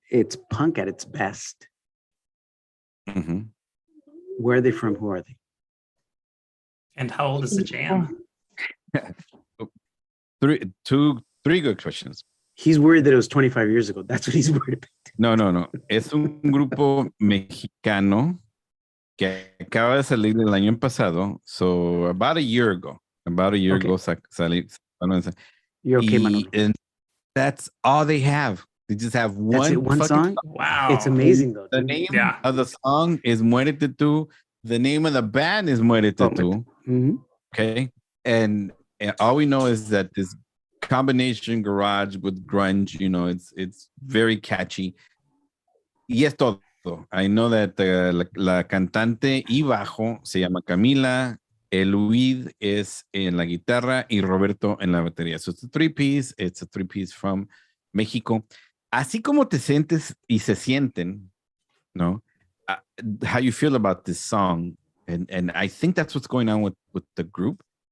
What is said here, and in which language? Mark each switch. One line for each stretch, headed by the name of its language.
English: It's punk at its best. Mm-hmm. Where are they from? Who are they? And how old is the jam? Three good questions. He's worried that it was 25 years ago. That's what he's worried about. No.
Spanish: Es un grupo mexicano que acaba de salir el año pasado.
English: So about a year ago
Spanish: salí.
English: You're okay, Manolo. And that's all they have. They just have one song? Wow. It's amazing though. The name of the song is Muérete Tú. The name of the band is Muérete Tú. Mm-hmm. Okay. And all we know is that this combination garage with grunge, it's very catchy.
Spanish: Y es todo.
English: I know that
Spanish: la cantante y bajo se llama Camila, el Luis es en la guitarra y Roberto en la batería.
English: So it's a three-piece from México.
Spanish: Así como te sientes y se sienten, ¿no?
English: How you feel about this song. And I think that's what's going on with the group.